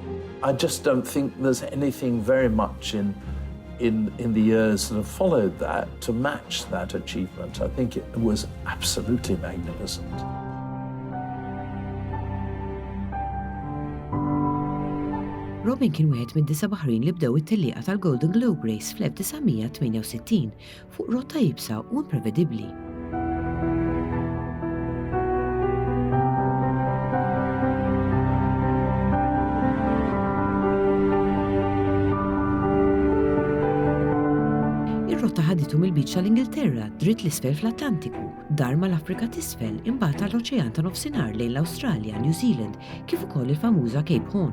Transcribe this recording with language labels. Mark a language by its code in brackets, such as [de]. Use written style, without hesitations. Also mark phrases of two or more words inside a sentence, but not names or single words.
[en] I just don't think there's anything very much in the years that have followed that to match that achievement. I think it was absolutely magnificent. [mt] Robin kien wieħed mid-9 baħrin li bdew it-tellieqa tal-Golden Globe Race fl-1968 fuq rotta jibsa u imprevedibbli. Ir-rotta ħaditu mill-biċċ tal-Ingilterra dritt l-isfel fl-Atlantiku, dar mal-Afrika t'isfel imbagħad tal-Oċean ta' nofsinhar lejn l-Awstralja, New Zealand, kif ukoll il-famuża Cape Horn.